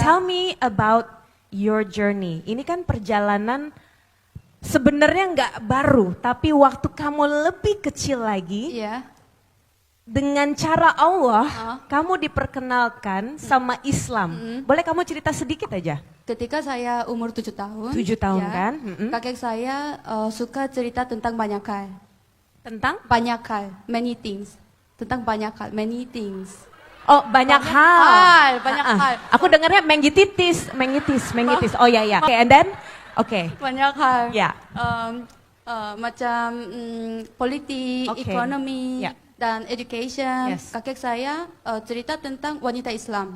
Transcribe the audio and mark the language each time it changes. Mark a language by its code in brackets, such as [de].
[en] tell me about your journey. [id] Ini kan perjalanan sebenarnya nggak baru, tapi waktu kamu lebih kecil lagi, Iya. dengan cara Allah, Ah. kamu diperkenalkan sama Islam. Boleh kamu cerita sedikit aja? Ketika saya umur 7 tahun. 7 tahun ya, kan? Kakek saya suka cerita tentang banyak hal. Tentang? Banyak hal, [en] many things. [id] Tentang banyak hal, [en] many things. [id] Oh banyak hal. Banyak Ah, ah. hal. Aku dengarnya mengitis. Oh ya ya. Oke, [en] and then? [id] Oke. Banyak hal. Ya. Macam politik, Oke. ekonomi, Ya. dan education. [en] Yes. [id] Kakek saya cerita tentang wanita Islam.